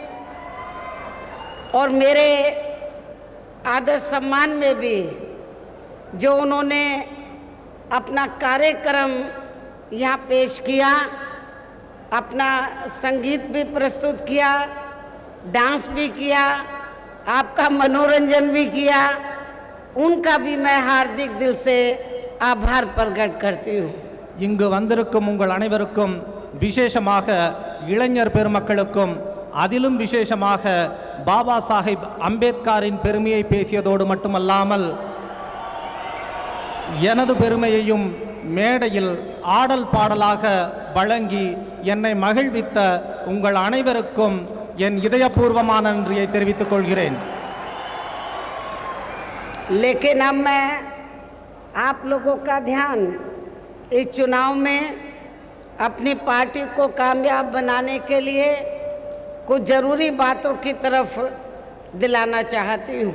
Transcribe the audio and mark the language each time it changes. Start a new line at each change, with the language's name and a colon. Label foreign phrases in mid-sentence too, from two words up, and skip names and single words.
Hindi: और मेरे आदर सम्मान में भी जो उन्होंने अपना कार्यक्रम यहाँ पेश किया, अपना संगीत भी प्रस्तुत किया, डांस भी किया, आपका मनोरंजन भी किया, उनका भी मैं हार्दिक दिल से आभार प्रकट करती हूँ।
Tamil: இங்கு வந்திருக்கும் உங்கள் அனைவருக்கும், விசேஷமாக இளைஞர் பெருமக்களுக்கும், அதிலும் விசேஷமாக பாபா சாஹிப் அம்பேத்கரின் பெருமையை பேசியதோடு மட்டுமல்லாமல் எனது பெருமையையும் மேடையில் ஆடல் பாடலாக வழங்கி என்னை மகிழ்வித்த உங்கள் அனைவருக்கும் என் இதயபூர்வமான நன்றியை தெரிவித்துக் கொள்கிறேன்.
Hindi: लेकिन अब मैं आप लोगों का ध्यान इस चुनाव में अपनी पार्टी को कामयाब बनाने के लिए कुछ ज़रूरी बातों की तरफ दिलाना चाहती हूँ।